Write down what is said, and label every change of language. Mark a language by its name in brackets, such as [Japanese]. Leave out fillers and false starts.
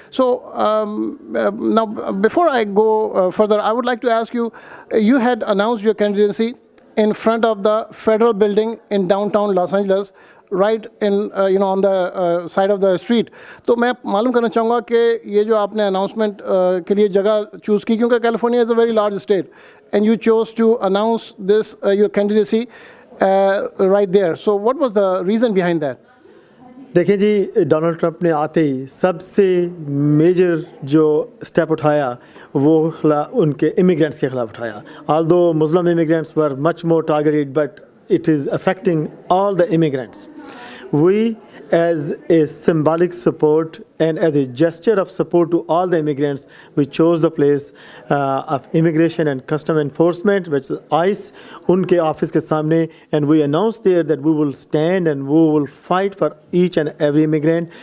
[English] So now, before I go further, I would like to ask you, you had announced your candidacy in front of the federal building in downtown Los Angeles, right in on the side of the street. [Hindi] तो मैं मालूम करना चाहूँगा कि ये जो आपने announcement के लिए जगह choose की क्योंकि [English] California is a very large state and you chose to announce this your candidacy right there. So what was the reason behind that? [Hindi] देखिए जी, डोनाल्ड ट्रंप ने आते ही सबसे मेजर जो स्टेप उठाया वो उनके इमिग्रेंट्स के खिलाफ उठाया. [English] Although Muslim immigrants were much more targeted but it is affecting all the immigrants. We, as a symbolic support and as a gesture of support to all the immigrants, we chose the place of Immigration and Custom Enforcement, which is ICE, [Hindi] unke office ke samne, [English] and we announced there that we will stand and we will fight for each and every immigrant.